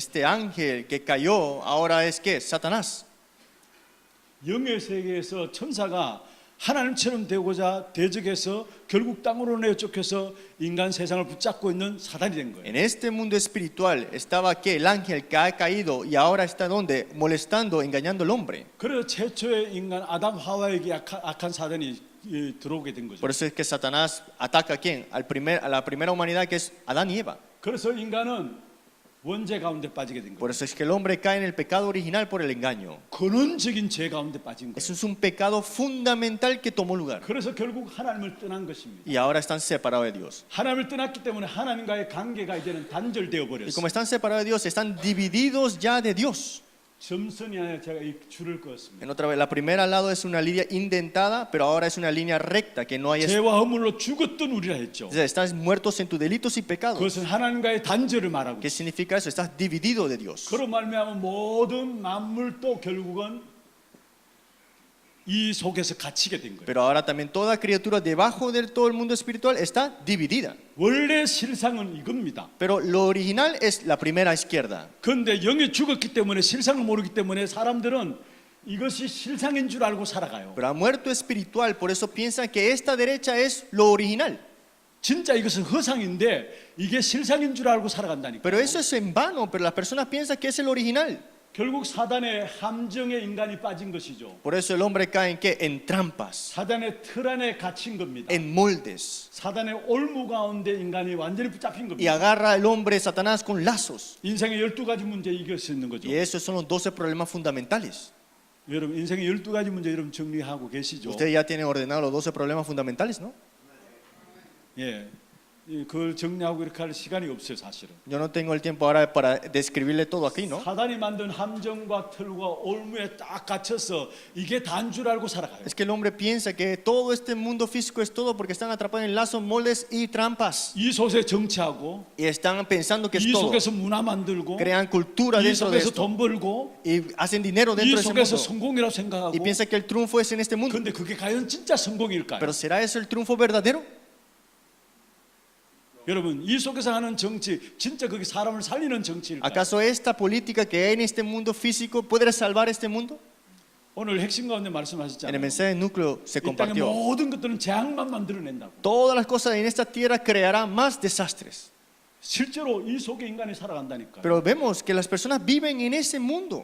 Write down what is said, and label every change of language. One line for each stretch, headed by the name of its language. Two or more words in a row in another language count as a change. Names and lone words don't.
Spanish: Este ángel que cayó ahora es que Satanás.
Korean: 영의 세계에서 천사가 하나님처럼 되고자 대적해서 결국 땅으로 내쫓겨서 인간 세상을 붙잡고 있는 사단이 된 거예요.
Spanish: En este mundo espiritual estaba que el ángel que ha caído y ahora está donde molestando, engañando al hombre.
Korean: 그래서 최초의 인간 아담 하와에게 악한 사단이 들어오게 된 거죠.
Spanish: Por eso es que Satanás ataca a quién? A la primera humanidad que es Adán y Eva.
Korean: 그래서 인간은 원죄 가운데 빠지게 된
Spanish: Por
Korean: 거예요.
Spanish: eso es que el hombre cae en el pecado original por el engaño.
Korean: 근원적인 죄 가운데 빠진
Spanish: Eso
Korean: 거예요.
Spanish: es un pecado fundamental que tomó lugar.
Korean: 그래서 결국 하나님을 떠난 것입니다.
Spanish: Y ahora están separados de Dios.
Korean: 하나님을 떠났기 때문에 하나님과의 관계가 이제는 단절되어
Spanish: Y
Korean: 버렸어요.
Spanish: como están separados de Dios, están divididos ya de Dios.
Korean: 점선이 아니라 제가 이 줄을 그었습니다.
Spanish: En otra vez, la primera al lado es una línea indentada, pero ahora es una línea recta que no hay.
Korean: 죄와 허물로 죽었던 우리라 했죠.
Spanish: O sea, estás muertos en tus delitos y pecados.
Korean: 그것은 하나님과의 단절을 말하고
Spanish: ¿Qué
Korean: 있어요.
Spanish: significa eso? Estás dividido de Dios.
Korean: 그로 말미암아 모든 만물도 결국은 이 속에서 갇히게 된 거예요.
Spanish: Pero ahora también toda criatura debajo de todo el mundo espiritual está dividida.
Korean: 원래 실상은 이겁니다.
Spanish: Pero lo original es la primera izquierda.
Korean: 그런데 영이 죽었기 때문에 실상을 모르기 때문에 사람들은 이것이 실상인 줄 알고 살아가요.
Spanish: Pero ha muerto espiritual, por eso piensan que esta derecha es lo original.
Korean: 진짜 이것은 허상인데 이게 실상인 줄 알고 살아간다니까.
Spanish: Pero eso es en vano, pero las personas piensan que es el original.
Korean: 결국 사단의 함정에 인간이 빠진 것이죠.
Spanish: Por eso el hombre cae en qué? En trampas,
Korean: 사단의 틀 안에 갇힌 겁니다.
Spanish: en moldes.
Korean: 사단의 올무 가운데 인간이 완전히 붙잡힌
Spanish: Y
Korean: 겁니다.
Spanish: agarra al hombre Satanás con lazos.
Korean: 인생의 12가지 문제 이길 수 있는 거죠.
Spanish: Y esos son los 12 problemas fundamentales.
Korean: 여러분 인생의 12가지 문제 여러분 정리하고 계시죠?
Spanish: Ustedes ya tienen ordenado los 12 problemas fundamentales, ¿no?
Korean: 예. 그걸 정리하고 이렇게 할 시간이 없어요, 사실은.
Spanish: Yo no tengo el tiempo ahora para describirle todo aquí, ¿no?
Korean: 사단이 만든 함정과 틀과 올무에 딱 갇혀서 이게 다인 줄 알고 살아가요.
Spanish: Es que el hombre piensa que todo este mundo físico es todo porque están atrapados en lazos, moldes y trampas.
Korean: 이 속에 정치하고
Spanish: Y están pensando que es
Korean: 이
Spanish: todo.
Korean: 속에서 문화 만들고
Spanish: Crean cultura
Korean: 이
Spanish: dentro de
Korean: 속에서
Spanish: esto
Korean: 돈 벌고
Spanish: y hacen dinero
Korean: 이
Spanish: dentro de ese
Korean: 속에서
Spanish: mundo.
Korean: 성공이라고 생각하고
Spanish: Y piensa que el triunfo es en este mundo.
Korean: 근데 그게 과연 진짜 성공일까요?
Spanish: Pero ¿será eso el triunfo verdadero?
Korean: 여러분 이 속에서 하는 정치 진짜 그게 사람을 살리는 정치일까요?
Spanish: ¿Acaso esta política que hay en este mundo físico puede salvar este mundo?
Korean: 오늘 핵심 가운데
Spanish: En el
Korean: 말씀하셨잖아요.
Spanish: mensaje núcleo se
Korean: 이 땅의
Spanish: compartió.
Korean: 모든 것들은 재앙만 만들어낸다고.
Spanish: Todas las cosas en esta tierra crearán más desastres.
Korean: 실제로 이 속에 인간이 살아간다니까요.
Spanish: Pero vemos que las personas viven en ese mundo.